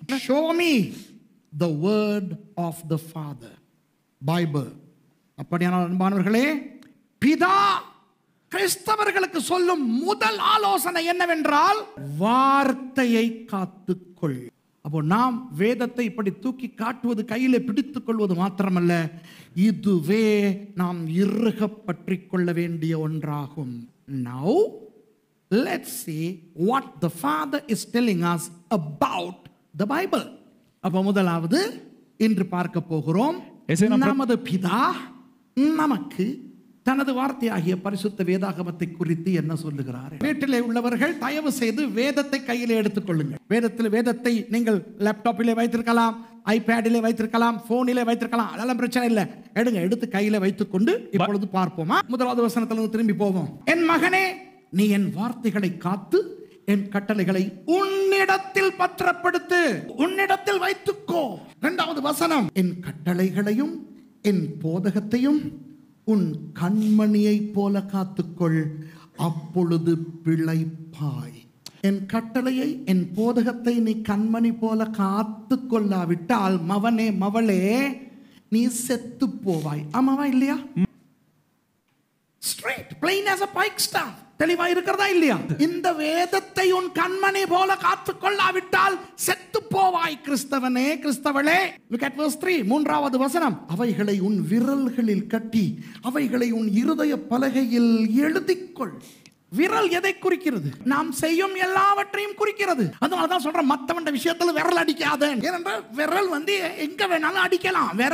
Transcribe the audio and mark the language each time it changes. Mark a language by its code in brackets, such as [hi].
[en] Show me the word of the Father. Bible. [ta] அப்படியானால் அன்பானவர்களே, பிதா கிறிஸ்தவர்களுக்கு சொல்லும் முதல் ஆலோசனை என்னவென்றால், வார்த்தையை காத்துக்கொள். அப்போ நாம் வேதத்தை இப்படி தூக்கி காட்டுவது, கையிலே பிடித்துக் கொள்வது மாத்திரமல்ல, இதுவே நாம் இறுக பற்றிக் கொள்ள வேண்டிய ஒன்றாகும். [en] Now let's see what the Father is telling us about the Bible. [ta] அப்ப முதலாவது இன்று பார்க்க போகிறோம், நமது பிதா நமக்கு தனது வார்த்தையாகிய பரிசுத்த வேதாகமத்தை குறித்து என்ன சொல்லுகிறார். வீட்டிலே உள்ளவர்கள் தயவு செய்து வேதத்தை கையிலே எடுத்துக் கொள்ளுங்கள். வேதத்தை நீங்கள் லேப்டாப்பிலே வைத்திருக்கலாம், ஐபேடிலே வைத்திருக்கலாம், போனிலே வைத்திருக்கலாம், அதெல்லாம் பிரச்சனை இல்லை. எடுத்து கையில வைத்துக் கொண்டு இப்பொழுது பார்ப்போமா? முதலாவது வசனத்திலிருந்து திரும்பி போவோம். என் மகனே, நீ என் வார்த்தைகளை காத்து என் கட்டளைகளை உன்னிடத்தில் பத்திரப்படுத்து, உன்னிடத்தில் வைத்துக்கோ. இரண்டாவது வசனம், என் கட்டளைகளையும் என் போதகத்தையும் உன் கண்மணியை போல காத்துக்கொள், அப்பொழுது பிழைப்பாய். என் கட்டளையை என் போதகத்தை நீ கண்மணி போல காத்து கொள்ளாவிட்டால், மவனே மவளே, நீ செத்து போவாய். ஆமாவா இல்லையா? [en] Straight, plain as a pike staff. [ta] தெளிவா இருக்கிறதா இல்லையா? இந்த வேதத்தை உன் கண்மணி போல காத்து கொள்ளாவிட்டால் செத்து போவாய். கிறிஸ்தவனே, கிறிஸ்தவளே, look at verse 3. மூன்றாவது வசனம், அவைகளை உன் விரல்களில் கட்டி அவைகளை உன் இருதய பலகையில் எழுதிக்கொள். விரல் எதை குறிக்கிறது? நாம் செய்யும் எல்லாவற்றையும் குறிக்கிறது. அதனாலதான் சொல்றேன், மத்தவண்ட விஷயத்துல விரல் அடிக்காத. ஏனென்றால் விரல் எங்க வேணாலும் அடிக்கலாம்.